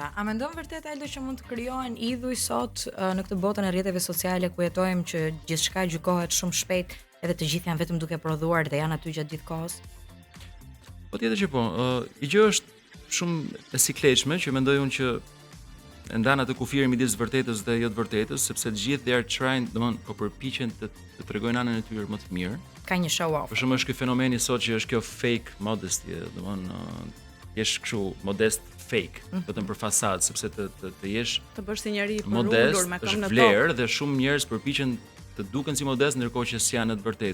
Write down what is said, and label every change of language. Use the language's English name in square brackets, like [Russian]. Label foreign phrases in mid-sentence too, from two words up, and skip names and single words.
[Albanian] A mendon vërtet Aldo që mund të krijohen idhuj sot në këtë botën e rrjeteve sociale ku jetojmë që gjithçka gjykohet shumë shpejt edhe të gjithë janë vetëm duke prodhuar dhe janë aty gjatë gjithë kohës? Patjetër që po. I gjë është shumë e sikletshme që mendoj unë që e ndan atë kufirin midis vërtetës dhe jo të vërtetës, sepse të gjithë [English] they are trying, [Albanian] domethënë po përpiqen të tregojnë anën e tyre më të mirë. Ka një [English] show off. [Albanian] Për shembull është ky fenomeni sot që është kjo [English] fake modesty, [Albanian] domethënë jesh kështu modest fake, vetëm për fasadë, sepse të jesh Të bësh si njëri i modest përulur me këmbë është në vlerë tokë. dhe shumë njerëz përpiqen të duken si modest ndërkohë që s'janë në të vërtetë.